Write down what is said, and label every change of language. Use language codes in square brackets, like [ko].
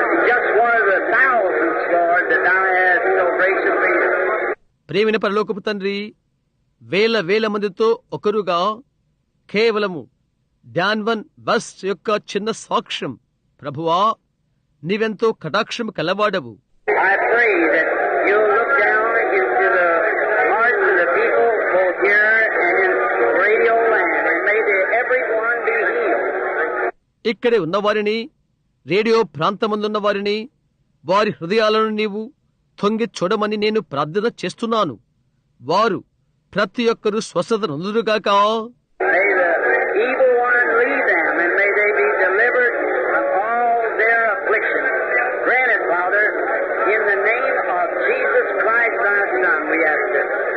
[en] Just one of the thousands, Lord, that Thou hast so graciously. [te] ప్రేమిన పరలోకపు తండ్రి, వేల వేల మందితో ఒకరుగా కేవలము డాన్వన్ బస్ యొక్క చిన్న సాక్ష్యం. ప్రభువా, నీవెంతో కటాక్షం కలవాడవు. [en] I pray that you'll look down into the hearts of the people both here and in radio land, and may everyone be healed. [te] ఇక్కడే ఉన్నవారిని, రేడియో ప్రాంతమందున్న వారిని, వారి హృదయాలను నీవు తొంగి చూడమని నేను ప్రార్థన చేస్తున్నాను. వారు ప్రతి ఒక్కరూ స్వస్థత నొందురుగాక. [en] May the evil one leave them, and may they be delivered from all their afflictions. Grant it, Father, in the name of Jesus Christ, Thy Son, we ask it.